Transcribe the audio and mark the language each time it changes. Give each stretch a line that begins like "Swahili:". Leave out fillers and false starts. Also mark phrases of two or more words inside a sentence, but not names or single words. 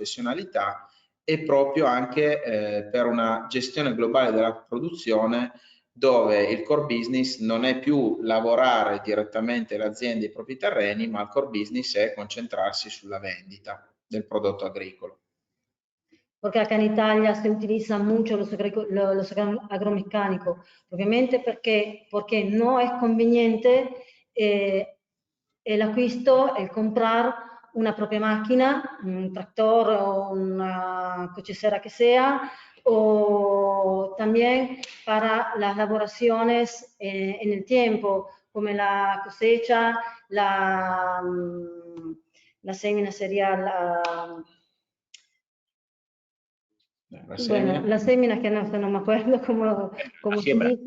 Italian: professionalità e proprio anche per una gestione globale della produzione dove il core business non è più lavorare direttamente l'azienda e i propri terreni, ma il core business è concentrarsi sulla vendita del prodotto agricolo.
Spanish: Porque acá en Italia se utiliza mucho los agromecánicos, obviamente porque no es conveniente el acquisto, el comprar una propia máquina, un tractor o una cochecera que sea, o también para las elaboraciones en el tiempo, como la cosecha, la semina sería bueno, la semina que no me acuerdo cómo se dice.